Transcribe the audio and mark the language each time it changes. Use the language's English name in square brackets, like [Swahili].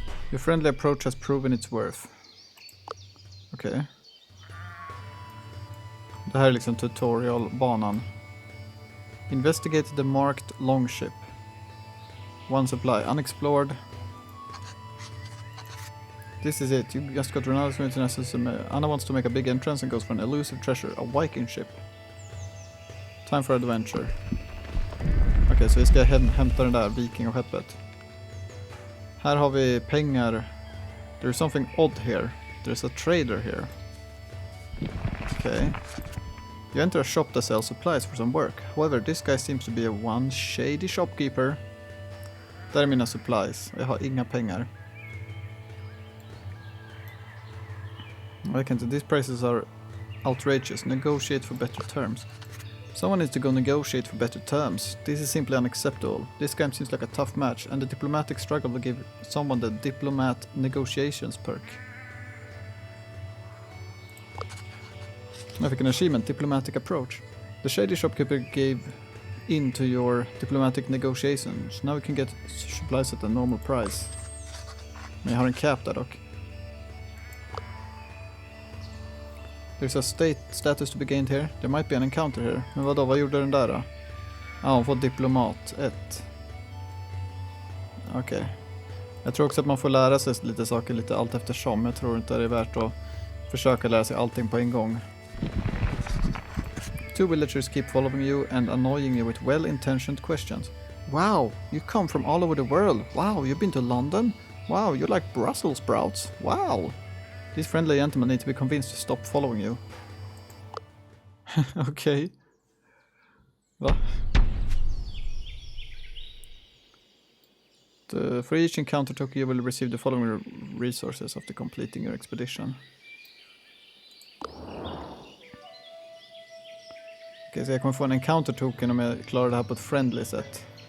[English] Your friendly approach has proven its worth. [Swedish] Okej. Okay. Det här är liksom tutorialbanan. [English] Investigate the marked longship. One supply unexplored. This is it. You just got Ronaldo's international system. Anna wants to make a big entrance and goes for an elusive treasure, a Viking ship. Time for adventure. [Swedish] Okej, så vi ska hämta den där vikingaskeppet. Här har vi pengar. [English] There's something odd here. There's a trader here. Okay. You enter a shop that sells supplies for some work. However, this guy seems to be a one shady shopkeeper. [Swedish] Där är mina supplies. Jag har inga pengar. [English] I can't. These prices are outrageous. Negotiate for better terms. Someone needs to go negotiate for better terms. This is simply unacceptable. This game seems like a tough match, and the diplomatic struggle will give someone the diplomat negotiations perk. I fick an achievement, diplomatic approach. The shady shopkeeper gave in to your diplomatic negotiations. Now we can get supplies at a normal price. [Swedish] Men jag har en cap där dock. [English] There's a state status to be gained here. There might be an encounter here. [Swedish] Men vadå, vad gjorde den där då? Hon får diplomat 1. Okej. Jag tror också att man får lära sig lite saker lite allt eftersom. Jag tror inte det är värt att försöka lära sig allting på en gång. [English] 2 villagers keep following you and annoying you with well-intentioned questions. Wow, you come from all over the world. Wow, you've been to London? Wow, you like Brussels sprouts. Wow. These friendly gentlemen need to be convinced to stop following you. Okay. Va? For each encounter token you will receive the following resources after completing your expedition. [Swedish] Okej, så jag kommer få en encounter token om jag klarar det här på ett friendly sätt.